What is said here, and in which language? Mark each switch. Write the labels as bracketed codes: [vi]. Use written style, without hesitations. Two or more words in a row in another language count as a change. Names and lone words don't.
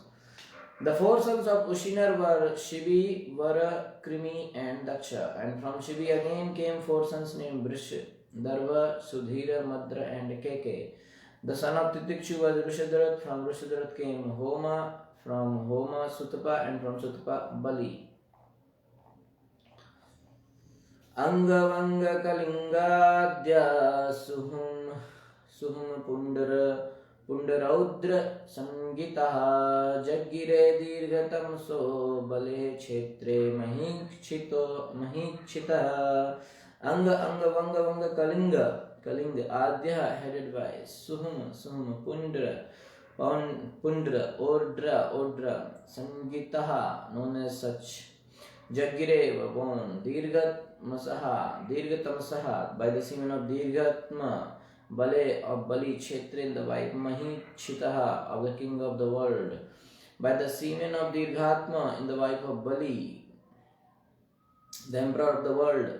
[en] The 4 sons of Ushinar were Shivi, Vara, Krimi, and Daksha, and from Shivi again came 4 sons named Brish, Darva, Sudhira, Madra, and Keke. The son of Titikshu was Rushadrat, from Rushadrat came Homa, from Homa, Sutapa, and from Sutapa, Bali. [sa] अङ्गवङ्ग कलिङ्गाद्याः सुह्म पुण्ड्रौड्र संज्ञिताः जज्ञिरे दीर्घतमसो बलेः क्षेत्रे [en] Mahikshita Anga Vanga Kalinga Adya headed by Suhum Pundra Odra Sangitaha known as such. Jagire were born Dirgatamasaha by the semen of Dirgatma, Bale of Bali, Kshetra in the wife, Mahikshitaha of the king of the world, by the semen of Dirghatma in the wife of Bali, the emperor of the world.